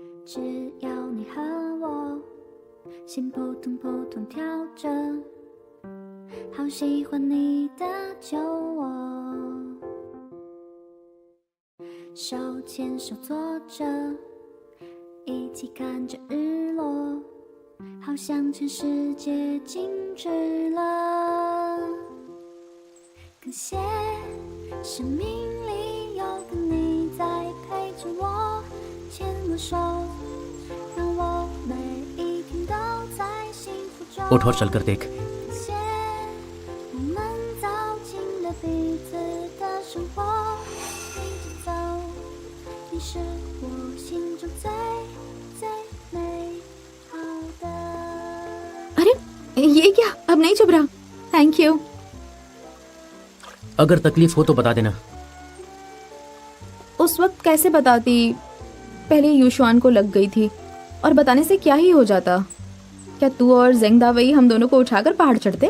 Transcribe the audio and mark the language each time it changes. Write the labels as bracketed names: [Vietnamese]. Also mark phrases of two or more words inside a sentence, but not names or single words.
[Chinese] 只要你和我心扑通扑通跳着，好喜欢你的酒窝，手牵手坐着，一起看着日落，好像全世界静止了。感谢生命里有个你在陪着我，牵我手，让我每一天都在幸福中。 [Hindi] उठ और चलकर देख। [Chinese] 感谢我们走进了彼此的生活，一直走，你是我心中最最美好的。 [Hindi] अरे ये क्या, अब नहीं चुभ रहा? [English] thank you. [Hindi] अगर तकलीफ हो तो बता देना। उस वक्त कैसे बताती? पहले यूशुआन को लग गई थी और बताने से क्या ही हो जाता। क्या तू और जेंगदावई हम दोनों को उठाकर पहाड़ चढ़ते?